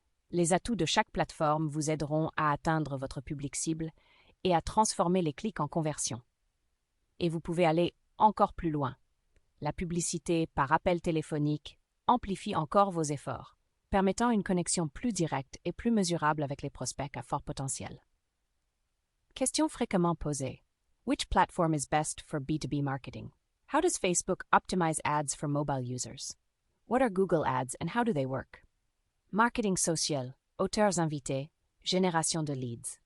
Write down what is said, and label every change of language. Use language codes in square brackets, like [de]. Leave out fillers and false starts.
[fr] Les atouts de chaque plateforme vous aideront à atteindre votre public cible et à transformer les clics en conversions. Et vous pouvez aller encore plus loin. La publicité par appel téléphonique amplifie encore vos efforts, permettant une connexion plus directe et plus mesurable avec les prospects à fort potentiel. Question fréquemment posée. [en] Which platform is best for B2B marketing? How does Facebook optimize ads for mobile users? What are Google Ads and how do they work? [fr] Marketing social, auteurs invités, génération de leads.